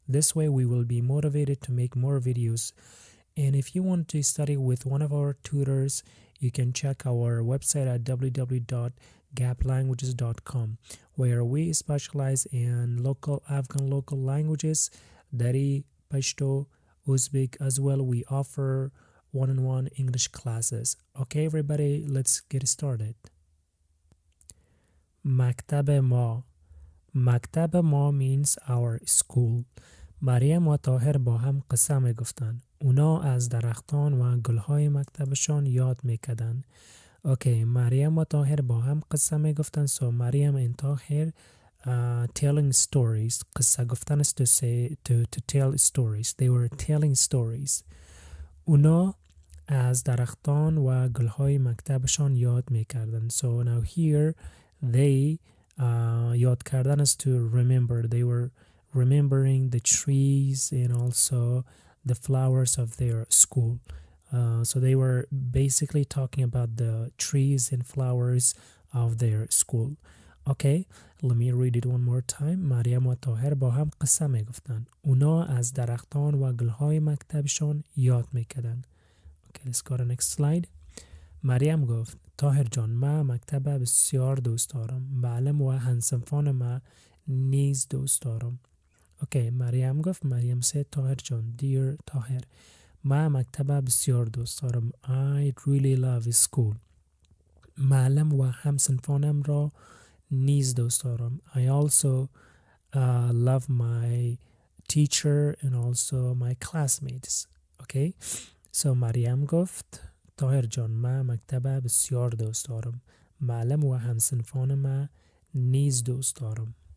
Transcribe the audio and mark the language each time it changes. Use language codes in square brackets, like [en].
[en] This way we will be motivated to make more videos. And if you want to study with one of our tutors, you can check our website at www.gaplanguages.com, where we specialize in Afghan local languages, Dari, Pashto, Uzbek. As well, we offer one-on-one English classes. Okay, everybody, let's get started. [fa] مکتب ما. مکتب ما [en] means our school. [fa] مریم و طاهر با هم قصه می گفتن. اونا از درختان و گلهای مکتبشان یاد میکردن. اوکی، مریم و طاهر با هم قصه می گفتن. [en] So Maryam and Tahir telling stories. [fa] قصه گفتن [en] is to say to tell stories. They were telling stories. [fa] اونا از درختان و گلهای مکتبشان یاد میکردن. [en] So now here they [fa] یاد کردن [en] is to remember. They were remembering the trees and also the flowers of their school. So they were basically talking about the trees and flowers of their school. Okay, let me read it one more time. [fa] مریم و طاهر با هم قصه می گفتن. اونا از درختان و گلهای مکتبشان یاد میکردن. [en] Okay, let's go to the next slide. [fa] مریم گفت طاهر جان، من مکتب بسیار دوست دارم. معلم و همصنفان ما نیز دوست دارم. اوکی، مریم گفت مریم [en] said [fa] طاهر جان, [en] dear [fa] طاهر, من مکتب بسیار دوست دارم. [en] I really love school. [fa] معلم و همصنفانم را نیز دوست دارم. [en] I also love my teacher and also my classmates. [fa] Okay, so مریم گفت طاهر جان، من مکتب بسیار دوست دارم. معلم و همصنفان ما نیز دوست دارم.